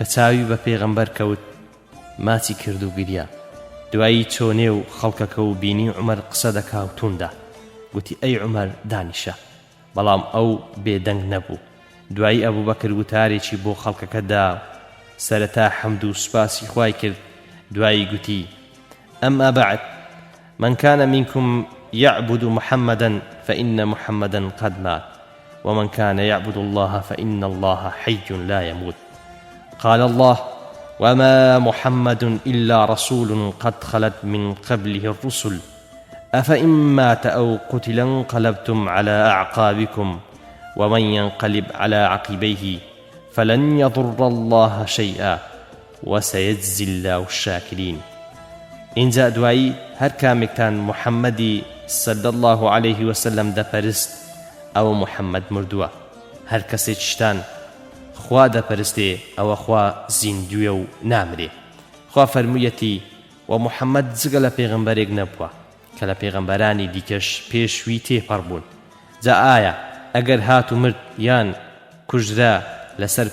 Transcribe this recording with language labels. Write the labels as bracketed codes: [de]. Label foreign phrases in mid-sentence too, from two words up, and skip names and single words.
[ckb] چاوی بە پێغەمبەر کەوت ماچی کرد و گریا دوایی چۆنێ و خەڵکەکە و بینی عومەر قسە دەکا و تووندا گوتی ئەی عومەر دانیشە بەڵام ئەو بێدەنگ نەبوو دوایی ئەبوو بەکر وتارێکی بۆ خەڵکەکەدا سەرەتا حەمد و سوپاسی خوای کرد دوایی گوتی [ar] ئەمما بعد من كان منكم يعبد محمدا فإن محمدا قد مات ومن كان يعبد الله فإن الله حي لا يموت قال الله وما محمد إلا رسول قد خلت من قبله الرسل أفإن مات أو قتل انقلبتم على أعقابكم ومن ينقلب على عقبيه فلن يضر الله شيئا وسيجزي الله الشاكرين [ckb] اینجا دوایی هەر کامێکتان محەممەدی صلی الله عليه وسلم دەپەرست ئەوە محەممەد مردووە هەر کەسێکیشتان خوا دەپەرستێ ئەوە خوا زیندویە و نامرێ خوا فەرموویەتی و محەممەد جگە لە پێغەمبەرێک نەبووە کە لە پێغەمبەرانی دیکەش پێشوی تێپەڕ بوون جا ئایا ئەگەر هات و مرد یان کوژرا لەسەر